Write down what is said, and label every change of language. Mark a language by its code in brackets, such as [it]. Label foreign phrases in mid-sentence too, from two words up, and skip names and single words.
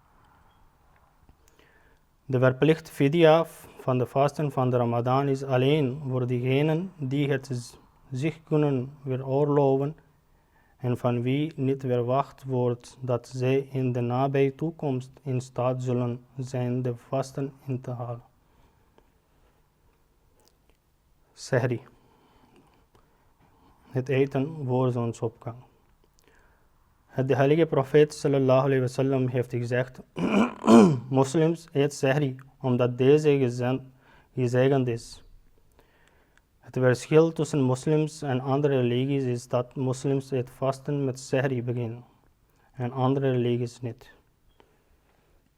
[nl] De verplichte fidya van de vasten van de Ramadan is alleen voor diegenen die het zich kunnen veroorloven en van wie niet verwacht wordt dat zij in de nabije toekomst in staat zullen zijn de vasten in te halen. Sehri, het eten voor zonsopgang. De heilige profeet [ar] صلى الله عليه وسلم [nl] heeft gezegd: moslims eet sehri omdat deze gezegend is. Het verschil tussen moslims en andere religies is dat moslims het vasten met sehri beginnen en andere religies niet.